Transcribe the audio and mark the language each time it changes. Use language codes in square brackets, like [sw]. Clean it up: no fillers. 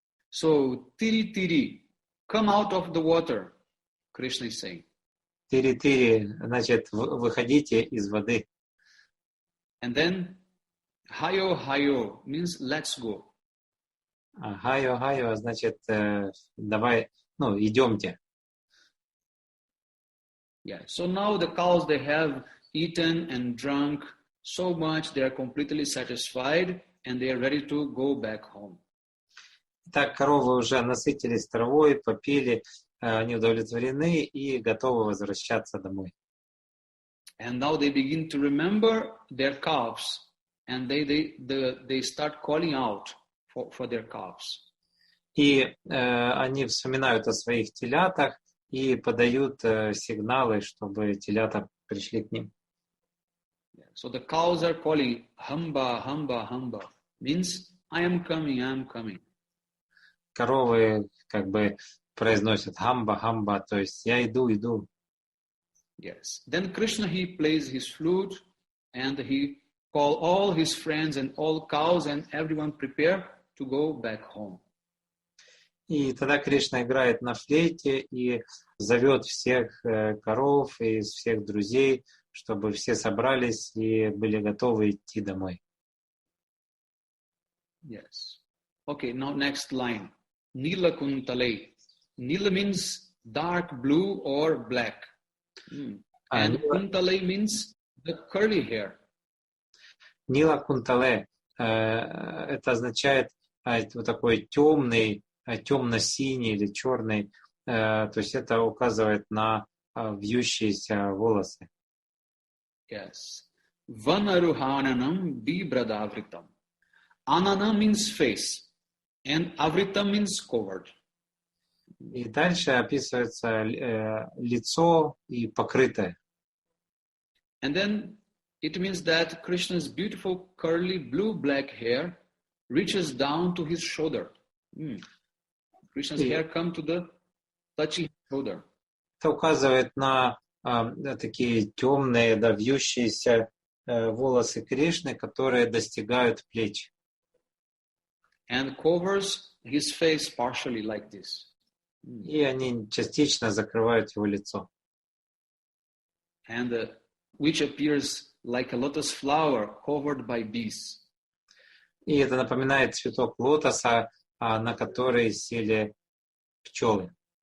[en] So, tiri tiri, come out of the water, Krishna is saying. [ru] Тири-тири, значит, выходите из воды. [en] And then, hayo hayo means let's go. [ru] Хайо-хайо, значит, давай, идемте. [en] Yeah. So now the cows, they have eaten and drunk so much, they are completely satisfied and they are ready to go back home. [ru] Так, коровы уже насытились травой, попили, они удовлетворены и готовы возвращаться домой. [en] And now they begin to remember their calves and they start calling out for their calves. [ru] И они вспоминают о своих телятах и подают сигналы, чтобы телята пришли к ним. [en] So the cows are calling, hamba, hamba, hamba, means I am coming, I am coming. [ru] Коровы как бы произносят хамба, хамба, то есть я иду, иду. [en] Yes. Then Krishna, he plays his flute and he call all his friends and all cows and everyone prepare to go back home. [ru] И тогда Кришна играет на флейте и зовет всех коров и всех друзей, чтобы все собрались и были готовы идти домой. [en] Yes. Okay, now next line. Nila kuntale. Nila means dark blue or black. And kuntale means the curly hair. [ru] Нила кунтале это означает вот такой темный, темно-синий или черный, то есть это указывает на вьющиеся волосы. [sa] Yes. Vanaruhananam bibradavritam. [en] Anana means face, and avritam means covered. [ru] И дальше описывается лицо и покрытое. [en] And then it means that Krishna's beautiful curly blue-black hair reaches down to his shoulder. Krishna's hair come to the touchy shoulder. [ru] Это указывает на такие темные, вьющиеся волосы Кришны, которые достигают плеч. [en] And covers his face partially like this. [ru] И они частично закрывают его лицо. [en] And which appears like a lotus flower covered by bees. [ru] И это напоминает цветок лотоса, на который сели пчелы.